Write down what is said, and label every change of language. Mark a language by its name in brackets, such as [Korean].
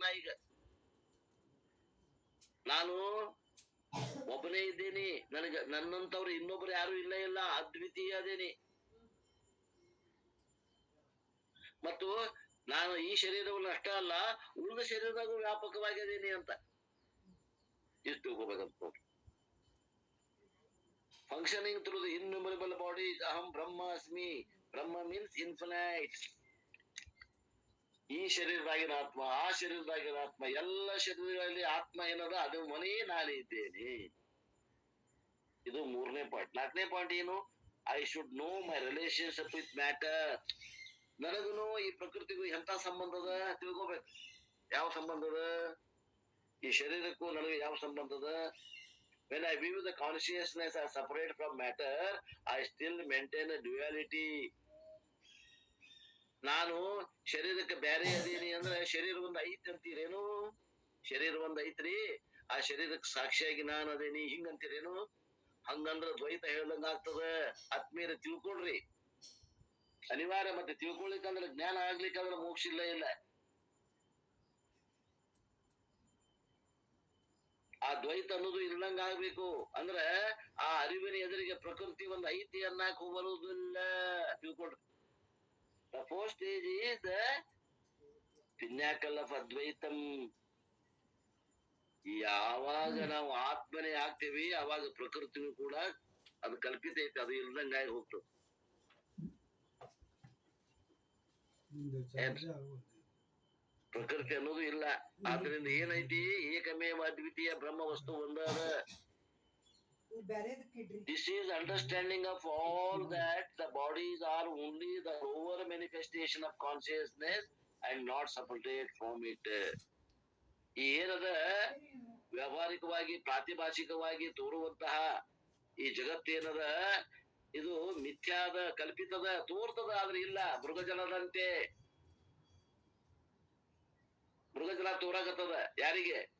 [Kannada] ನಾ ಈಗ ನಾನು ಒಬ್ಬನೇ ಇದ್ದೀನಿ. ನನಗ ನನ್ನಂತವ್ರು ಇನ್ನೊಬ್ರು ಯಾರು ಇಲ್ಲ. ಅದ್ವಿತೀಯ ಅದೇನಿ. ಮತ್ತು ನಾನು ಈ ಶರೀರವನ್ನು ಅಷ್ಟೇ ಅಲ್ಲ, ಉಳಿದ ಶರೀರದಾಗೂ ವ್ಯಾಪಕವಾಗಿದ್ದೀನಿ ಅಂತ ಇಷ್ಟು ತಿಳ್ಕೋಬೇಕಂತ. [English] functioning through the innumerable bodies. [Sanskrit] Aham Brahma Asmi. [English] Brahma means infinite. [Kannada] ಈ ಶರೀರದಾಗಿನ ಆತ್ಮ, ಆ ಶರೀರದಾಗಿನ ಆತ್ಮ, ಎಲ್ಲ ಶರೀರಗಳಲ್ಲಿ ಆತ್ಮ ಏನದ ಅದು ಮನೇ ನಾನಿದ್ದೇನೆ. ಇದು 3ನೇ ಪಾಯಿಂಟ್. 4ನೇ ಪಾಯಿಂಟ್ ಏನು? [English] I should know my relationship with matter. [Kannada] ನನಗೂ ಈ ಪ್ರಕೃತಿಗೂ ಎಂತ ಸಂಬಂಧ ಅದ ತಿಳ್ಕೊಬೇಕು. ಯಾವ ಸಂಬಂಧ ಅದ? ಈ ಶರೀರಕ್ಕೂ ನನಗೆ ಯಾವ ಸಂಬಂಧ ಅದ? [English] When I view the consciousness as separate from matter, I still maintain a duality. [Kannada] ನಾನು ಶರೀರಕ್ಕೆ ಬ್ಯಾರೆ ಅದೀನಿ ಅಂದ್ರೆ ಶರೀರ ಒಂದ್ ಐತಿ ಅಂತೀರೇನು? ಶರೀರ ಒಂದ್ ಐತ್ರಿ, ಆ ಶರೀರಕ್ಕೆ ಸಾಕ್ಷಿಯಾಗಿ ನಾನು ಅದೇನಿ ಹಿಂಗಂತೀರೇನು? ಹಂಗಂದ್ರ ದ್ವೈತ ಹೇಳ್ದಂಗ ಆಗ್ತದ. ಆತ್ಮೀಯರ ತಿಳ್ಕೊಳ್ರಿ, ಅನಿವಾರ್ಯ. ಮತ್ತೆ ತಿಳ್ಕೊಳಿಕ್ಕಂದ್ರ ಜ್ಞಾನ ಆಗ್ಲಿಕ್ಕಂದ್ರ ಮೋಕ್ಷ ಇಲ್ಲ. ಆ ದ್ವೈತ ಅನ್ನೋದು ಇಲ್ಲಂಗ ಆಗ್ಬೇಕು. ಅಂದ್ರ ಆ ಅರಿವಿನ ಎದುರಿಗೆ ಪ್ರಕೃತಿ ಒಂದ್ ಐತಿ ಅನ್ನಕ್ ಹೋಗಲುದಿಲ್ಲ. ತಿಳ್ಕೊಳ್ರಿ. [English] The fourth stage is the pinnacle of Advaitam. [Kannada] ಯಾವಾಗ ನಾವು ಆತ್ಮನೇ ಆಗ್ತೇವಿ ಅವಾಗ ಪ್ರಕೃತಿನೂ ಕೂಡ ಅದು ಕಲ್ಪಿತ ಐತಿ, ಅದು ಇಲ್ದಂಗಾಗಿ ಹೋಗ್ತದೆ. ಪ್ರಕೃತಿ ಅನ್ನೋದು ಇಲ್ಲ. ಆದ್ರಿಂದ ಏನೈತಿ? ಏಕಮೇವ ಅದ್ವಿತೀಯ ಬ್ರಹ್ಮ ವಸ್ತು ಒಂದಾದ. [English] This is understanding of all that the bodies are only the lower manifestation of consciousness and not separate from it. [Kannada] ಈ ಏನದ ವ್ಯಾವಹಾರಿಕವಾಗಿ ಪ್ರಾತಿಭಾಷಿಕವಾಗಿ ತೋರುವಂತಹ ಈ ಜಗತ್ತೇನದ ಇದು ಮಿಥ್ಯಾದ, ಕಲ್ಪಿತದ, ತೋರ್ತದ, ಆದ್ರೆ ಇಲ್ಲ. ಮೃಗಜಲದಂತೆ ಮೃಗಜಲ ತೋರಾಗತ್ತದ. ಯಾರಿಗೆ?